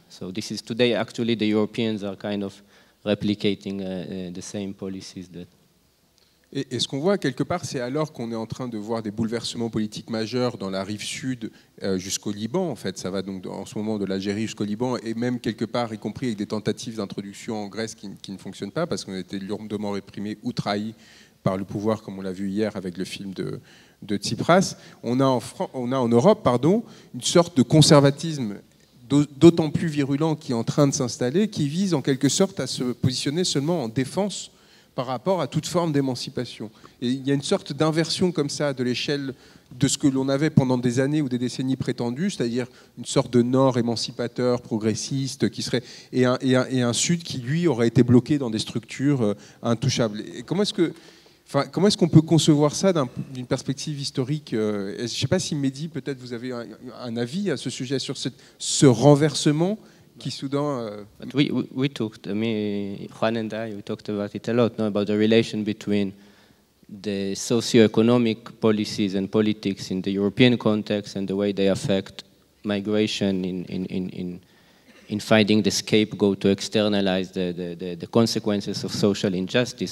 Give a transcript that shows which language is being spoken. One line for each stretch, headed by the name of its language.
English: So this is today, actually, the Europeans are kind of replicating the same policies that.
French: Et ce qu'on voit quelque part, c'est alors qu'on est en train de voir des bouleversements politiques majeurs dans la rive sud jusqu'au Liban. En fait, ça va donc en ce moment de l'Algérie jusqu'au Liban, et même quelque part, y compris avec des tentatives d'introduction en Grèce qui ne fonctionnent pas parce qu'on a été lourdement réprimés ou trahis par le pouvoir, comme on l'a vu hier avec le film de Tsipras. On a en Europe, une sorte de conservatisme d'autant plus virulent qui est en train de s'installer, qui vise en quelque sorte à se positionner seulement en défense par rapport à toute forme d'émancipation. Et il y a une sorte d'inversion comme ça de l'échelle de ce que l'on avait pendant des années ou des décennies prétendues, c'est-à-dire une sorte de nord émancipateur, progressiste, qui serait, et un sud qui, lui, aurait été bloqué dans des structures intouchables. Et comment est-ce que Enfin, comment est-ce qu'on peut concevoir ça d'une perspective historique? Je ne sais pas si Mehdi, peut-être vous avez un avis à ce sujet, sur ce renversement qui soudain...
English: But we talked, Juan and I, we talked about it a lot, no, about the relation between the socio-economic policies and politics in the European context and the way they affect migration in finding the scapegoat to externalize the consequences of social injustice.